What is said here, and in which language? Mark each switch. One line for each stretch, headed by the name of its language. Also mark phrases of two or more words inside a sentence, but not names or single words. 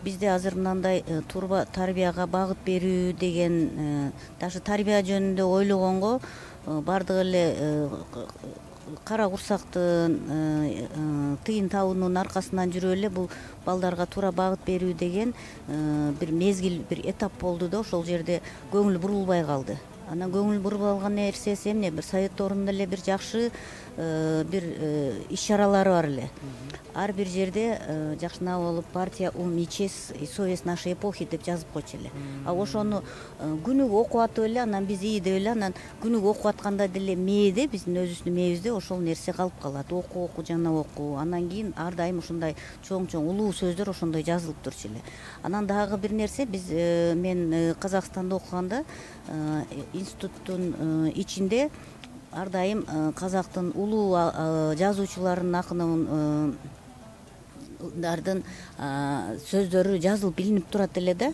Kyrgyz: Бизде азыр мындай тарбияга багыт берүү деген, даже тарбия жөнүндө ойлогонго бардыгы эле кара курсактын тыйын табуунун аркасынан жүрүп эле бул балдарга туура багыт берүү деген бир мезгил, бир этап болду да, ошол жерде көңүл бурулбай калды. Анан көңүл бурулбай калган нерсеси эмне? Бир совет доорунда эле бир жакшы бир иш чаралары бар эле. Ар бир жерде жакшынакы болуп
Russian: партия ум и честь и совесть нашей эпохи
Kyrgyz: деп жазып койчу эле. А ошону күнүгө окуп атып эле, анан биз ии деп эле, анан күнүгө окуп атканда деле мээде, биздин өзүбүздүн мээбизде ошол нерсе калып калат. Окуу, жана окуу. Анан кийин ар дайым ушундай чоң улуу сөздөр ошондой жазылып турчу эле. Анан дагы бир нерсе, мен Казакстанда окуганда институттун ичинде ар дайым казактын улуу жазуучуларын, акындардын сөздөрү жазылып илинип турат эле да.